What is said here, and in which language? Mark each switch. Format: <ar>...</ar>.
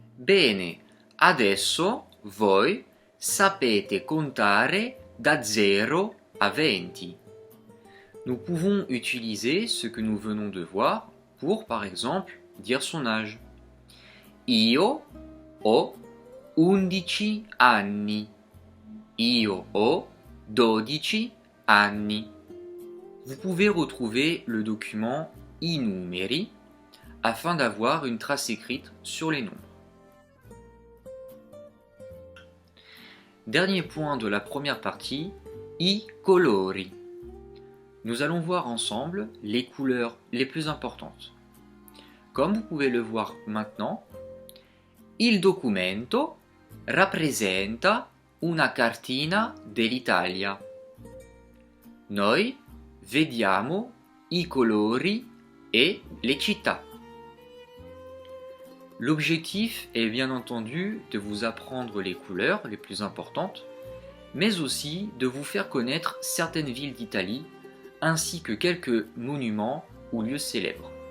<it>Bene, adesso voi sapete contare da 0 à 20.</it> <fr>Nous pouvons utiliser ce que nous venons de voir pour, par exemple, dire son âge.</fr> <it>Io ho 11 anni. Io ho 12 anni.</it> <fr>Vous pouvez retrouver le document I numeri afin d'avoir une trace écrite sur les nombres. Dernier point de la première partie, I colori. Nous allons voir ensemble les couleurs les plus importantes. Comme vous pouvez le voir maintenant,</fr> <it>il documento rappresenta una cartina dell'Italia. Noi vediamo i colori</it> <fr>et les</fr> <it>città.</it> <fr>L'objectif est bien entendu de vous apprendre les couleurs les plus importantes, mais aussi de vous faire connaître certaines villes d'Italie ainsi que quelques monuments ou lieux célèbres.</fr>